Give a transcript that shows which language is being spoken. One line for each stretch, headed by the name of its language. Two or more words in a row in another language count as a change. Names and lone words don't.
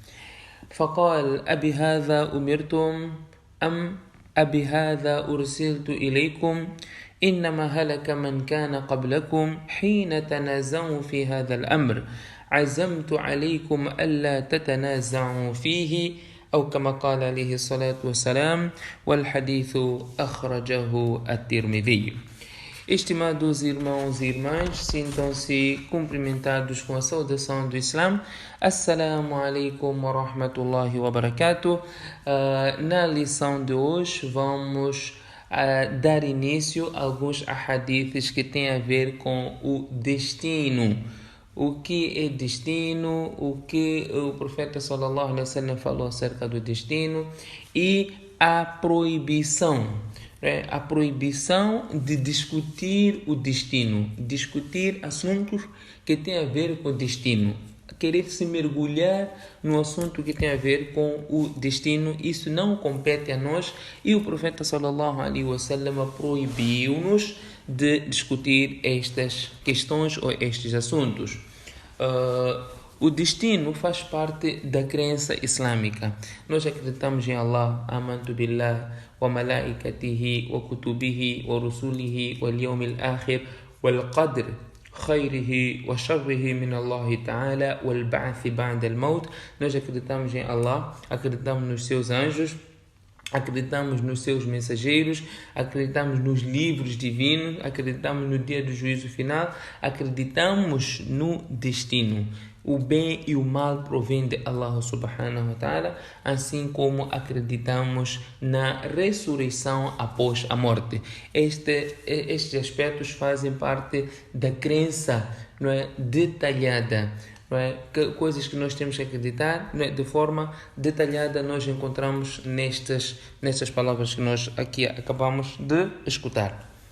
Arabic: فقال أبي هذا أمرتم أم أبي هذا أرسلت إليكم إنما هلك من كان قبلكم حين تنازعوا في هذا الأمر عزمت عليكم ألا تتنازعوا فيه أو كما قال عليه الصلاة والسلام والحديث أخرجه الترمذي.
Portuguese: Estimados irmãos e irmãs, sintam-se cumprimentados com a saudação do Islã.
Arabic: السلام عليكم ورحمة الله وبركاته.
Portuguese: Na lição de hoje vamos dar início a alguns ahadiths que têm a ver com o destino. O que é destino, o que o profeta
Arabic: صلى الله عليه وسلم
Portuguese: falou acerca do destino e a proibição. A proibição de discutir o destino, discutir assuntos que têm a ver com o destino, querer se mergulhar no assunto que tem a ver com o destino, isso não compete a nós e o profeta
Arabic: صلى الله عليه وسلم
Portuguese: proibiu-nos de discutir estas questões ou estes assuntos. O destino faz parte da crença islâmica. Nós acreditamos em Allah,
Arabic: آمنت بالله، وملائكته، وكتبه، ورسله، واليوم الآخر، والقدر، خيره وشره من الله تعالى، والبعث بعد الموت.
Portuguese: Nós acreditamos em Allah, acreditamos nos seus anjos, acreditamos nos seus mensageiros, acreditamos nos livros divinos, acreditamos no dia do juízo final, acreditamos no destino. O bem e o mal provém de Allah
Arabic: سبحانه وتعالى,
Portuguese: assim como acreditamos na ressurreição após a morte. Estes aspectos fazem parte da crença, não é, detalhada. Coisas que nós temos que acreditar, de forma detalhada, nós encontramos nestas palavras que nós aqui acabamos de escutar.